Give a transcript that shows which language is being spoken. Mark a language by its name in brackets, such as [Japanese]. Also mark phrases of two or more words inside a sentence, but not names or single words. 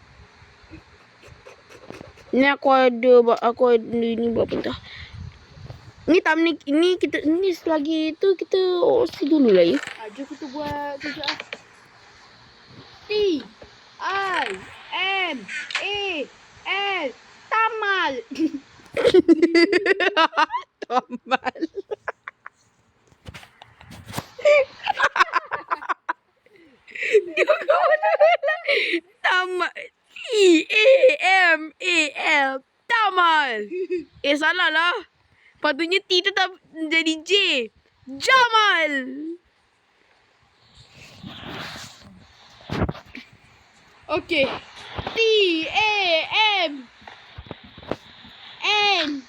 [Malay] Ni aku ada ni buat entah. Ini kita ini selagi itu kita OC dulu lah ya. Jom kita buat kerja. T I M A L Tamal. Tamal. Tamal. Tamal. Tamal. Salah lah. Patutnya T tu tak jadi J. Jamal. Okay. T A M N